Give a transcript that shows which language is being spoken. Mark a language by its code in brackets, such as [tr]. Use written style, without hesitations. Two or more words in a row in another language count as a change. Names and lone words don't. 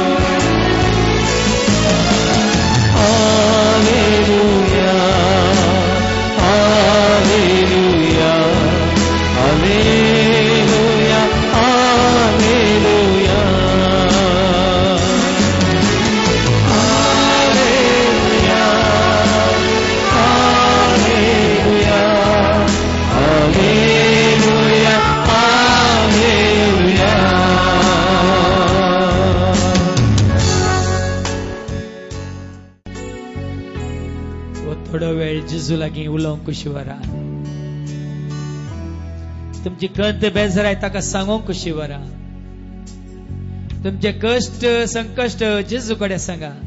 [kok] ಹಾಲೆಲೂಯಾ ಹಾಲೆಲೂಯಾ ಹಾಲೆಲೂಯಾ ಹಾಲೆಲೂಯಾ ಹಾಲೆಲೂಯಾ ಹಾಲೆಲೂಯಾ ಹಾಲೆಲೂಯಾ ಹಾಲೆಲೂಯಾ थोडो वेळ जेजू लागीं उलोवंक कशी वरा तुमची कंत बेजार ताका सांगूंक कशी वरा तुमचे कष्ट संकष्ट जेजूकडे सांगा.